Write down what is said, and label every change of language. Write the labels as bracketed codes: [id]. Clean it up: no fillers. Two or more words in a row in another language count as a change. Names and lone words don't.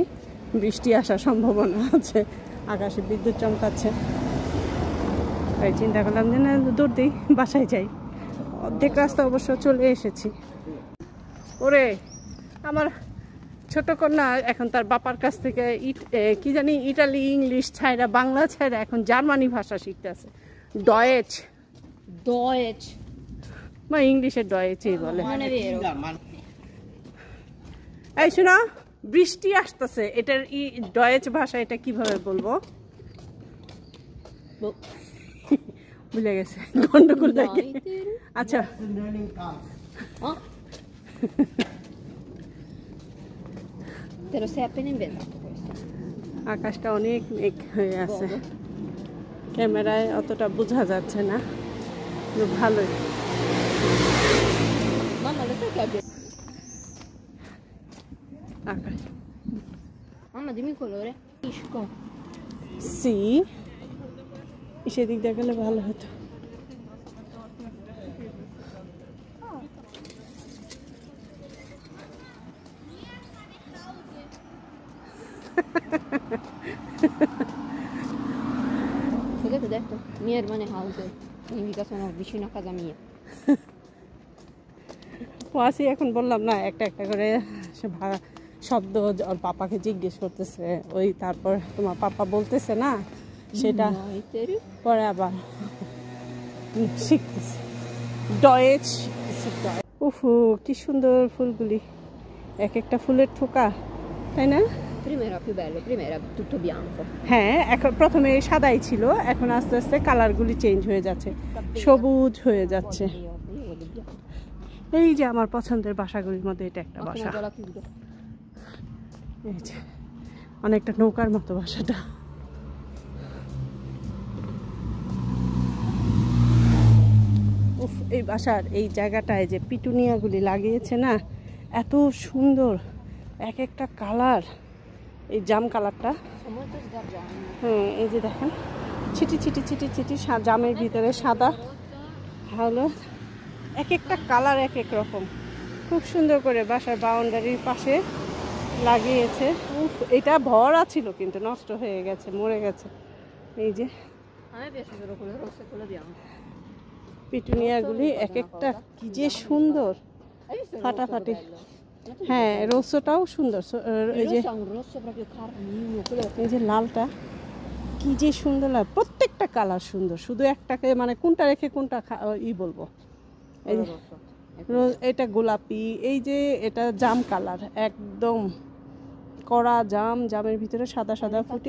[bn] বৃষ্টি আসার সম্ভাবনা আছে আকাশে বিদ্যুৎ চমকাচ্ছে তাই চিন্তা করলাম যে না দৌড় দিই বাসায় যাই অর্ধেক রাস্তা অবশ্য চলে এসেছি ওরে আমার ছোট কন্যা এখন তার বাবার কাছ থেকে কি জানি ইটালি ইংলিশ ছাইরা বাংলা ছাইরা এখন জার্মানি ভাষা শিখতেছে ডয়েচ [de] Deutsch. [bn] বা ইংলিশে ডয়েচই বলে [it] Non è vero. [bn] এই শোনো বৃষ্টি আসতেছে এটার ডয়েচ ভাষা এটা কিভাবে বলবো [it] Boh. [bn] ভুলে গেছে গন্ডগোল লাগে [it] Dai. [bn] আচ্ছা Oh. [it] Te lo sei appena inventato questo. [bn] আকাশটা অনেক মেঘ হয়ে আছে ক্যামেরায় অতটা বোঝা যাচ্ছে না কিন্তু ভালোই [it] Mamma, lo sai che abbiamo... [bn] আকাশ [it] Mamma, dimmi il colore. Isco. [bn] সি সেদিক দিয়ে গেলে ভালো হতো। [it] Cosa ti ho detto? [es] Mia hermana house. [it] Significa sono vicino a casa mia. [bn] ওয়াসি এখন বললাম না, একটা একটা করে সে শব্দ ওর পাপাকে জিজ্ঞেস করতেছে, ওই তারপর তোমার পাপা বলতেছে না সেটা পরে আবার শিখতেছে, ডয়েজ শিখতেছে। উফু কি সুন্দর ফুলগুলি, এক একটা ফুলের থোকা, তাই না? [it] Prima era più bello, prima era tutto bianco. [bn] হ্যাঁ, এখন প্রথমে সাদাই ছিল, এখন আস্তে আস্তে কালারগুলি চেঞ্জ হয়ে যাচ্ছে, সবুজ হয়ে যাচ্ছে। [it] Io voglio bianco. [bn] এই যে আমার পছন্দের বাসাগুলির মধ্যে এটা একটা [it] Ma [bn] বাসা, [it] come la chiudo? [bn] এই যে অনেকটা নৌকার মতো বাসাটা। উফ, এই বাসার এই জায়গাটায় যে পিটুনিয়াগুলি লাগিয়েছে না, এত সুন্দর, এক একটা কালার, এই জাম কালারটা। [it] Sono molto sgargiante. [bn] হ্যাঁ, এই যে দেখেন ছিটি ছিটি ছিটি ছিটি জামের ভিতরে সাদা হলো, এক একটা কালার এক এক রকম, খুব সুন্দর করে বাসার বাউন্ডারির পাশে লাগিয়েছে। উফ, এটা ভরা ছিল কিন্তু নষ্ট হয়ে গেছে, মরে গেছে। এই যে [it] A me piace solo quello rosso e quello bianco. [bn] পিটুনিয়াগুলি এক একটা কি যে সুন্দর, [it] Hai visto il [bn] ফাটাফাটি। [it] rosso bello? [bn] হ্যাঁ, রোসটাও সুন্দর। এই [it] Il [bn] যে [it] rosso ha un rosso proprio carmino, quello [bn] এই যে লালটা কি যে সুন্দর লাগে, প্রত্যেকটা কালার সুন্দর, শুধু একটাকে মানে কোনটা রেখে কোনটা বলবো। এই যে [it] rosso. [bn] এটা গোলাপি, এই যে এটা জাম কালার, একদম কড়া জাম, জামের ভিতরে সাদা সাদা ফুটি।